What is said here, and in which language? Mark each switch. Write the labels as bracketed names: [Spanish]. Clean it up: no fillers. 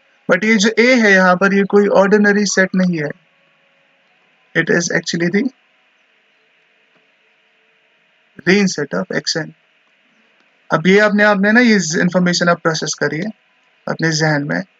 [Hindi] But ये जो A है यहाँ पर, ये कोई ऑर्डिनरी सेट नहीं है. [English] It is actually the range set of Xn. [Hindi] अब ये आपने ना ये इंफॉर्मेशन आप प्रोसेस करिए अपने जहन में.